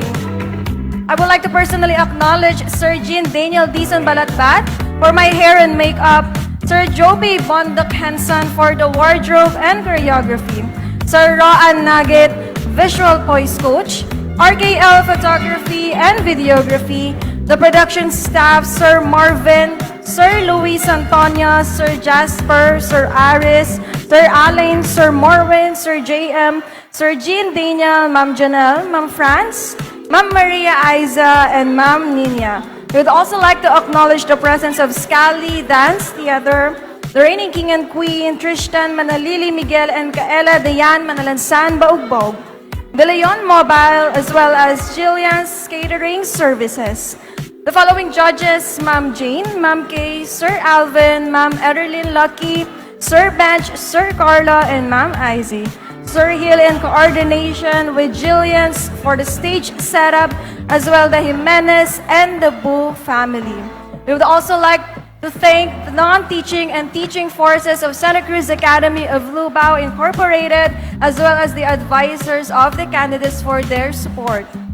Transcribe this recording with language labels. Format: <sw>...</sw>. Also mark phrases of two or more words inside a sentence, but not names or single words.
<en>I would like to personally acknowledge Sir Jean Daniel Dizon Balatbat for my hair and makeup, Sir Joby Bondok Henson for the wardrobe and choreography, Sir Roan Nugget, visual voice coach, RKL photography and videography, the production staff, Sir Marvin, Sir Luis Antonio, Sir Jasper, Sir Aris, Sir Alain, Sir Morwin, Sir JM, Sir Jean Daniel, Ma'am Janelle, Ma'am France, Ma'am Maria Aiza, and Ma'am Nina. We would also like to acknowledge the presence of Scally Dance Theater, the reigning king and queen, Tristan Manalili Miguel and Kaela Dayan Manalansan Baugbog, De Leon Mobile, as well as Jillian's Catering Services. The following judges, Ma'am Jane, Ma'am Kay, Sir Alvin, Ma'am Edelyn Lucky, Sir Bench, Sir Carlo, and Ma'am Izzy. Sir Hill in coordination with Jillian's for the stage setup, as well the Jimenez and the Boo family. We would also like to thank the non-teaching and teaching forces of Santa Cruz Academy of Lubao Incorporated, as well as the advisors of the candidates for their support.</en>